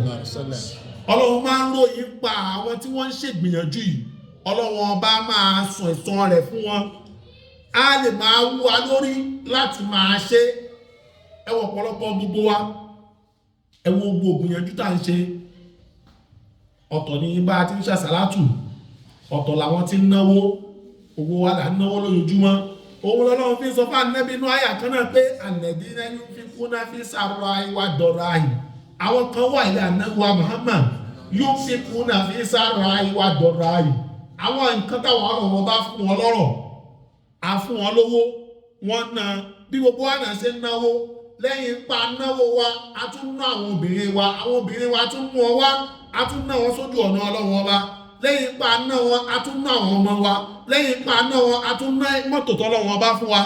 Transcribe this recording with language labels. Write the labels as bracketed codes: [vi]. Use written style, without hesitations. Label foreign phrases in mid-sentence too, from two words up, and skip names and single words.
[yo] Ọlọ́run máa ń ròyìn pa àwọn tí wọ́n ń ṣègbìyànjú yìí, Ọlọ́run ọba máa sọ ẹ̀san rẹ̀ fún wọn, á lè máa wú wa lórí láti máa ṣe. Ẹ wo ọ̀pọ̀lọpọ̀ gbogbo wa, ẹ wo gbogbo ìgbìyànjú tá à ń ṣe. Ọ̀tọ̀ ní bá a ti ń ṣàsàlátù, ọ̀tọ̀ làwọn tí ń náwó, owó wa là ń náwó lójoojúmọ́. Òun lọ́lọ́run fi sọ fún Ànábì inú àyà kan náà pé [ar] الذين ينفقون في السراء والضراء. [yo] Àwọn kan wà ilẹ̀ Ànábì wa Muhammad [ar] ينفقون في السراء والضراء. [yo] Àwọn nǹkan táwọn ọ̀rọ̀ wọn bá fún wọn lọ́rọ̀, a fún wọn lówó, wọ́n ná bí gbogbo wa náà ṣe ń náwó. Lẹ́yìn pa náwó wa, a tún ná àwọn obìnrin wa tún mú ọ wá, a tún ná wọn sójú ọ̀nà Ọlọ́run ọba. Lẹ́yìn pa ná wọn, a tún ná àwọn ọmọ wa. Lẹ́yìn pa ná wọn, a tún ná mọ́tò tọ́lọ́run ọba fún wa.